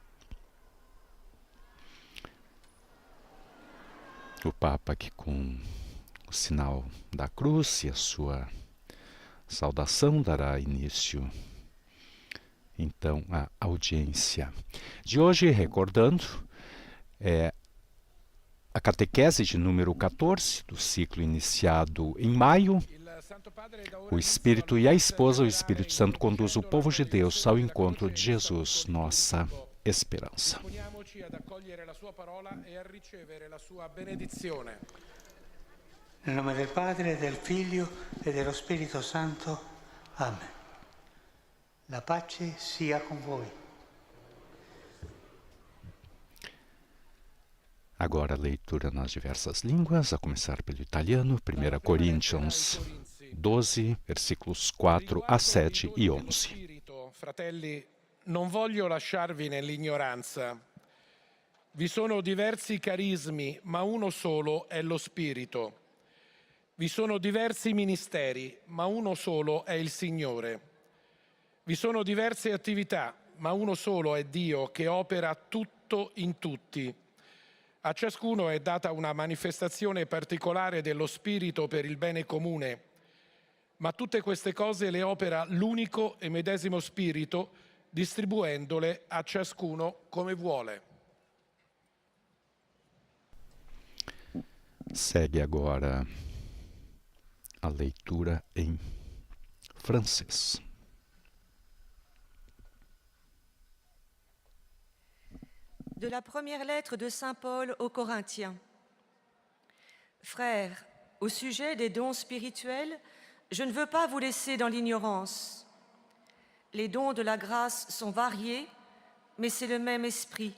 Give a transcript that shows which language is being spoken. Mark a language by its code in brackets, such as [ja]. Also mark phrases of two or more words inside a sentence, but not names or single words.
[pt] O Papa, que com o sinal da cruz e a sua saudação, dará início então a audiência de hoje, recordando a catequese de número 14 do ciclo iniciado em maio. O Espírito e a Esposa, o Espírito Santo, conduz o povo de Deus ao encontro de Jesus, nossa esperança. [it] Nel nome del Padre, del Figlio e dello Spirito Santo. Amen. La pace sia con voi. [pt] Agora a leitura nas diversas línguas, a começar pelo italiano, 1 Coríntios 12, versículos 4 a 7 e 11. [it] Fratelli, non voglio lasciarvi nell'ignoranza. Vi sono diversi carismi, ma uno solo è lo Spirito. Vi sono diversi ministeri, ma uno solo è il Signore. Vi sono diverse attività, ma uno solo è Dio che opera tutto in tutti. A ciascuno è data una manifestazione particolare dello Spirito per il bene comune, ma tutte queste cose le opera l'unico e medesimo Spirito, distribuendole a ciascuno come vuole. [pt] Segue agora a leitura em francês. [fr] De la première lettre de Saint Paul aux Corinthiens. Frères, au sujet des dons spirituels, je ne veux pas vous laisser dans l'ignorance. Les dons de la grâce sont variés, mais c'est le même esprit.